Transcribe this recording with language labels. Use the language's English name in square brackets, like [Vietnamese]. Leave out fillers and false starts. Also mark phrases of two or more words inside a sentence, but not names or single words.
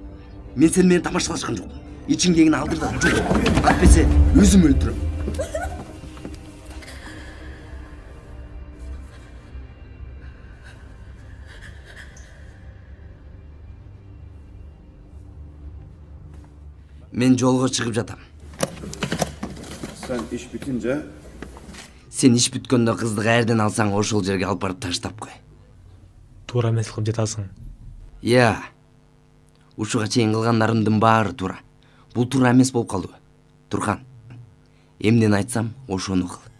[Kyrgyz] Мен сен менен тамашалашкан жокмун. Ичиңдегини алдыр да жок. Атпесе өзүм өлтүрөм. Мен жолго чыгып жатам. [Turkish] Sen iş bitince... Sen iş [Kyrgyz] бүткөндө кызды каерден алсаң, ошол жерге алып барып таштап кой. Туура эмес кылып жатасың. Иә. Ушуга чейин кылгандарымдын баары туура. Бул туура эмес болуп калдыбы? Турган. Эмнени айтсам, ошону кыл.